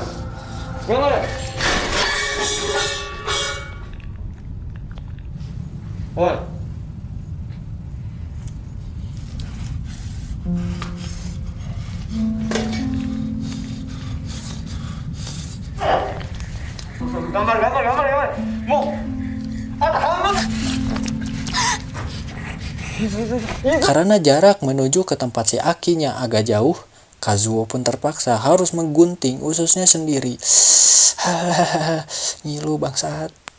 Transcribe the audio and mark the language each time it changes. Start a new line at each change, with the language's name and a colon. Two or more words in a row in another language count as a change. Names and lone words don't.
Japanese: 頑張れ。おい。頑張れ頑張れ頑張れ頑張れ。もうあと半分。
Indonesian: Karena jarak menuju ke tempat si Akinya agak jauh, Kazuo pun terpaksa harus menggunting ususnya sendiri. Ngilu bangsat.